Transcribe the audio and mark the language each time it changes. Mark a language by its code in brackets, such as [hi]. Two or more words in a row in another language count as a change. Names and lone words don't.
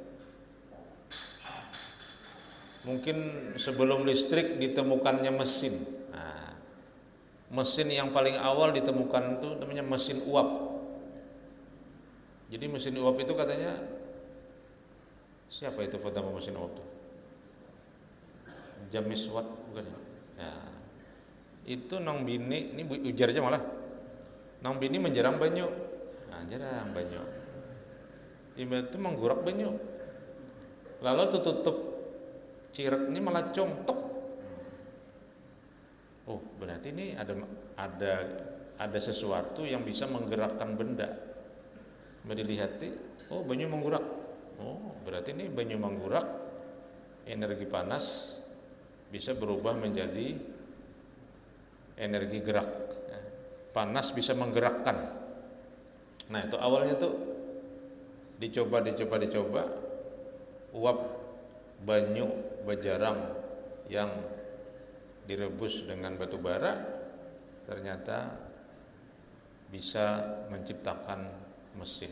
[id] Mungkin sebelum listrik ditemukannya mesin. Nah, mesin yang paling awal ditemukan itu namanya mesin uap. Jadi mesin uap itu katanya, siapa itu pertama mesin uap itu? James Watt bukan ya? [bjn] Nah, itu nang bini, ini ujar aja malah. Nang bini menjerang banyu. Nah, jerang banyu. Itu menggurak banyu. Lalu tutup cirek ini malah congtok. [id] Oh, berarti ini ada sesuatu yang bisa menggerakkan benda. [bjn] Dilihat, oh banyu menggurak. Oh, berarti ini banyu menggurak, [id] energi panas bisa berubah menjadi energi gerak. Panas bisa menggerakkan. Nah, itu awalnya tuh dicoba, uap [bjn] banyu bajarang [id] yang direbus dengan batu bara ternyata bisa menciptakan mesin.